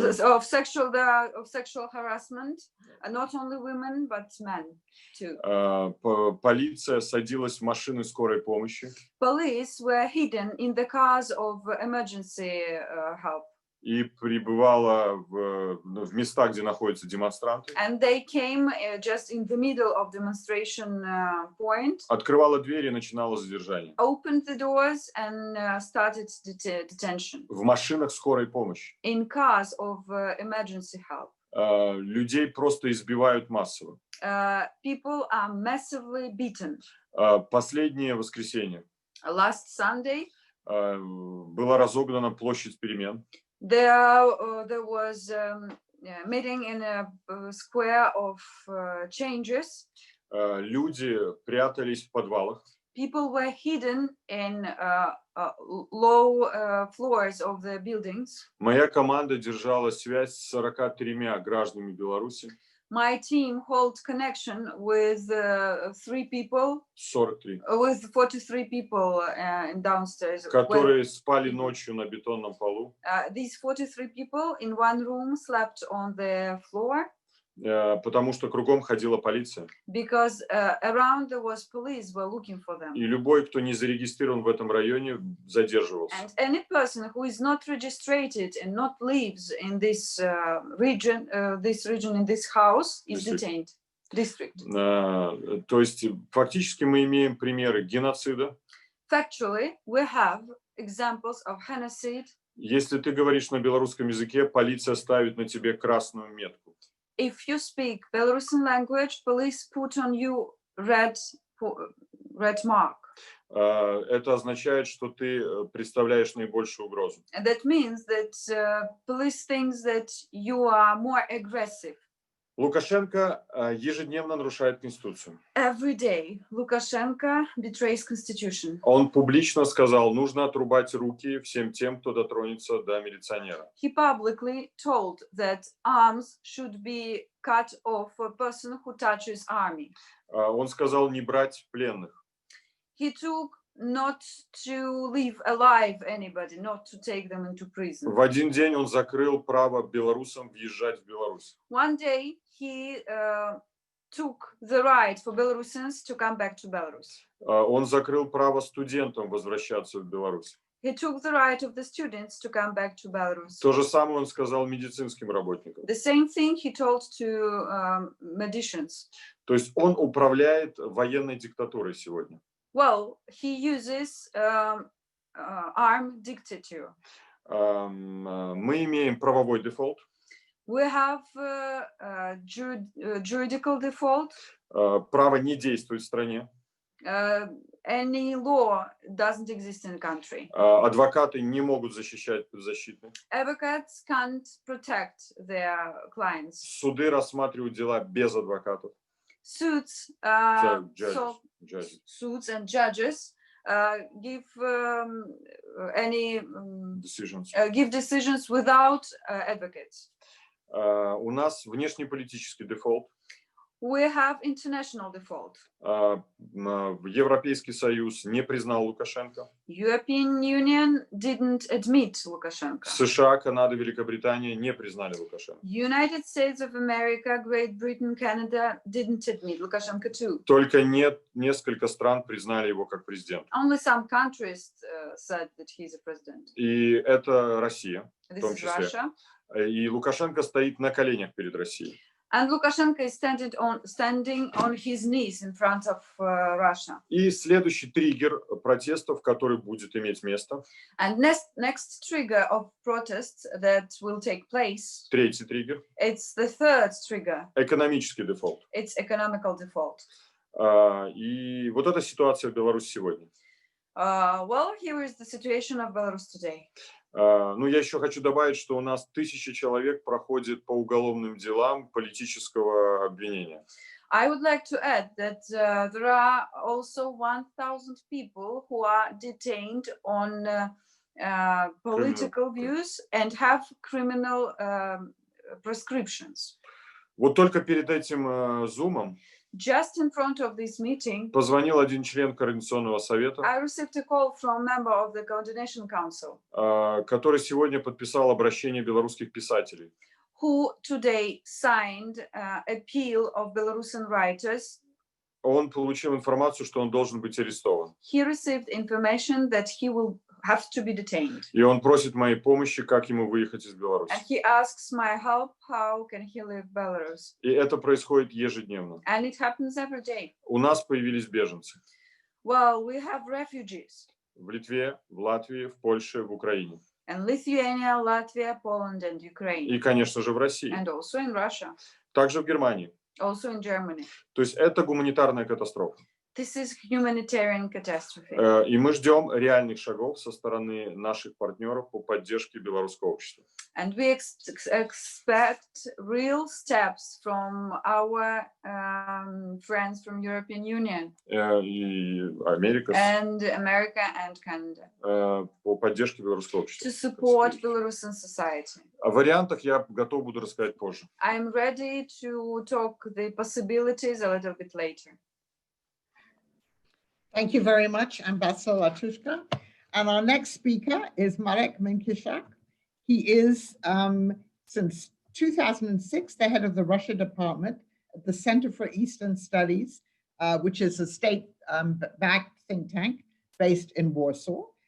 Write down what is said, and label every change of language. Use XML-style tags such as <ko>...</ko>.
<en>Of sexual harassment, not only women but men too.</en> <ru>Полиция садилась в машины скорой помощи.</ru> <en>Police were hidden in the cars of emergency help.</en> <ru>И прибывала в места, где находятся демонстранты.</ru> <en>And they came just in the middle of demonstration point.</en> <ru>Открывала двери и начинала задержание.</ru> <en>Opened the doors and started detention.</en> <ru>В машинах скорой помощи.</ru> <en>In cars of emergency help.</en> <ru>Людей просто избивают массово.</ru> <en>People are massively beaten.</en> <ru>Последнее воскресенье.</ru> <en>Last Sunday.</en> <ru>Была разогнана площадь перемен.</ru> <en>There was a meeting in a square of changes.</en> <ru>Люди прятались в подвалах.</ru> <en>People were hidden in low floors of the buildings.</en> <ru>Моя команда держала связь с 43 гражданами Беларуси.</ru> <en>My team held connection with 3 people. 43. With 43 people downstairs.</en> <ru>Которые спали ночью на бетонном полу.</ru> <en>These 43 people in one room slept on the floor.</en> <ru>Потому что кругом ходила полиция.</ru> <en>Because around there was police were looking for them.</en> <ru>И любой, кто не зарегистрирован в этом районе, задерживался.</ru> <en>And any person who is not registered and not lives in this region, in this house, is detained. District.</en> <ru>То есть фактически мы имеем примеры геноцида.</ru> <en>Factually, we have examples of genocide.</en> <ru>Если ты говоришь на белорусском языке, полиция ставит на тебе красную метку.</ru> <en>If you speak Belarusian language, police put on you red mark.</en> <ru>Это означает, что ты представляешь наибольшую угрозу.</ru> <en>And that means that police thinks that you are more aggressive.</en> <ru>Лукашенко ежедневно нарушает Конституцию.</ru> <en>Every day, Lukashenko betrays Constitution.</en> <ru>Он публично сказал, нужно отрубать руки всем тем, кто дотронется до милиционера.</ru> <en>He publicly told that arms should be cut off for a person who touches army.</en> <ru>Он сказал не брать пленных.</ru> <en>He took not to leave alive anybody, not to take them into prison.</en> <ru>В один день он закрыл право белорусам въезжать в Беларусь.</ru> <en>One day he took the right for Belarusians to come back to Belarus.</en> <ru>Он закрыл право студентам возвращаться в Беларусь.</ru> <en>He took the right of the students to come back to Belarus.</en> <ru>То же самое он сказал медицинским работникам.</ru> <en>The same thing he told to medicians.</en> <ru>То есть он управляет военной диктатурой сегодня.</ru> <en>Well, he uses armed dictator.</en> <ru>Мы имеем правовой дефолт.</ru> <en>We have juridical default.</en> <ru>Право не действует в стране.</ru> <en>Any law doesn't exist in the country.</en> <ru>Адвокаты не могут защищать подзащитных.</ru> <en>Advocates can't protect their clients.</en> <ru>Суды рассматривают дела без адвокатов.</ru> <en>Suits and judges give decisions without advocates.</en> <ru>У нас внешнеполитический дефолт.</ru> <en>we have international default.</en> <ru>Европейский Союз не признал Лукашенко.</ru> <en>European Union didn't admit Lukashenko.</en> <ru>США, Канада, Великобритания не признали Лукашенко.</ru> <en>United States of America, Great Britain, Canada didn't admit Lukashenko too.</en> <ru>Только несколько стран признали его как президента.</ru> <en>Only some countries said that he's a president.</en> <ru>И это Россия, в</ru> <en>This</en> <ru>том</ru> <en>is</en> <ru>числе.</ru> <en>Russia.</en> <ru>И Лукашенко стоит на коленях перед Россией.</ru> <en>And Lukashenko is standing on his knees in front of Russia.</en> <ru>И следующий триггер протестов, который будет иметь место.</ru> <en>And next trigger of protests that will take place.</en> <ru>Третий триггер.</ru> <en>It's the third trigger.</en> <ru>Экономический дефолт.</ru> <en>It's economical default.</en> <ru>И вот эта ситуация в Беларуси сегодня.</ru> <en>Well, here is the situation of Belarus today.</en> <ru>Ну, я еще хочу добавить, что у нас 1000 человек проходит по уголовным делам политического обвинения.</ru> <en>I would like to add that there are also 1000 people who are detained on political views and have criminal prescriptions.</en> <ru>Вот только перед этим зумом</ru> <en>Just in front of this meeting,</en> <ru>позвонил один член Координационного совета,</ru> <en>I received a call from a member of the Coordination Council,</en> <ru>который сегодня подписал обращение белорусских писателей.</ru> <en>who today signed appeal of Belarusian writers.</en> <ru>Он получил информацию, что он должен быть арестован.</ru> <en>He received information that he will have to be detained.</en> <ru>И он просит моей помощи, как ему выехать из Беларуси.</ru> <en>And he asks my help, how can he leave Belarus?</en> <ru>И это происходит ежедневно.</ru> <en>And it happens every day.</en> <ru>У нас появились беженцы.</ru> <en>Well, we have refugees</en> <ru>В Литве, в Латвии, в Польше, в Украине.</ru> <en>in Lithuania, Latvia, Poland, and Ukraine,</en> <ru>И, конечно же, в России.</ru> <en>and also in Russia,</en> <ru>Также в Германии.</ru> <en>also in Germany.</en> <ru>То есть это гуманитарная катастрофа.</ru> <en>This is humanitarian catastrophe.</en> <ru>И мы ждем реальных шагов со стороны наших партнеров по поддержке белорусского общества.</ru> <en>And we expect real steps from our friends from European Union</en> <ru>И Америка</ru> <en>and America and Canada</en> <ru>по поддержке белорусского общества.</ru> <en>to support Belarusian society.</en> <ru>О вариантах я готов буду рассказать позже.</ru> <en>I'm ready to talk the possibilities a little bit later. Thank you very much, Ambassador Latushka. And our next speaker is Marek Menkiszak. He is, since 2006, the head of the Russia department at the Center for Eastern Studies, which is a state-backed think tank based in Warsaw.</en>